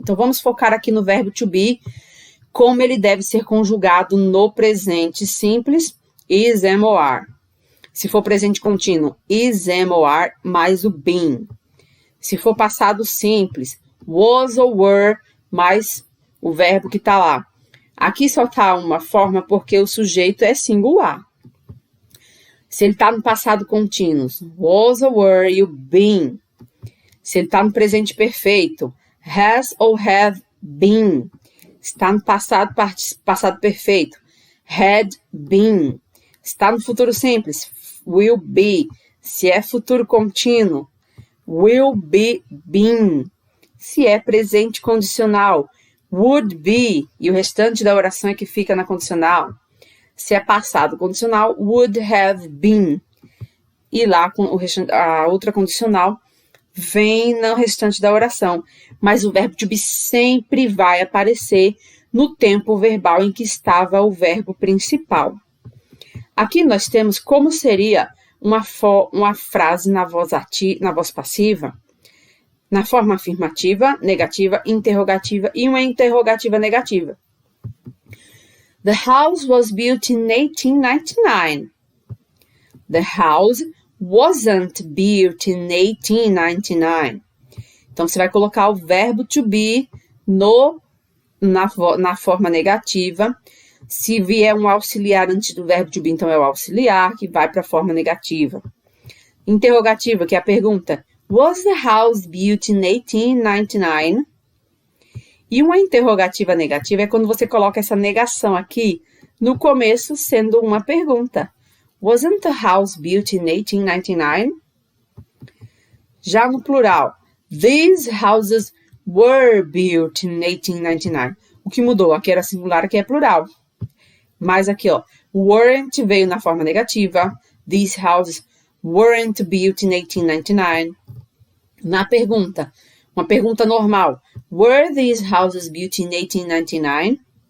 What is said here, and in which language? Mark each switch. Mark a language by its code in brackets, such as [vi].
[pt] Então, vamos focar aqui no verbo to be, como ele deve ser conjugado no presente simples, is, am or are. Se for presente contínuo, is, am or are, mais o been. Se for passado simples, was ou were, mais o verbo que está lá. Aqui só está uma forma porque o sujeito é singular. Se ele está no passado contínuo, was ou were you been. Se ele está no presente perfeito, has ou have been. Está no passado perfeito, had been. Está no futuro simples, will be. Se é futuro contínuo, will be been. Se é presente condicional, would be. E o restante da oração é que fica na condicional. Se é passado condicional, would have been. E lá a outra condicional vem no restante da oração. Mas o verbo to be sempre vai aparecer no tempo verbal em que estava o verbo principal. Aqui nós temos como seria uma frase na voz passiva, na forma afirmativa, negativa, interrogativa e uma interrogativa negativa. [en] The house was built in 1899. The house wasn't built in 1899. [pt] Então, você vai colocar o verbo to be na forma negativa. Se vier um auxiliar antes do verbo to be, então é o auxiliar que vai para a forma negativa. Interrogativa, que é a pergunta. [en] Was the house built in 1899? [pt] E uma interrogativa negativa é quando você coloca essa negação aqui no começo sendo uma pergunta. [en] Wasn't the house built in 1899? [pt] Já no plural, [en] these houses were built in 1899. [pt] O que mudou? Aqui era singular, aqui é plural. Mas aqui, ó, weren't veio na forma negativa. [en] These houses weren't built in 1899. [pt] Na pergunta, uma pergunta normal. [en] Were these houses built in 1899?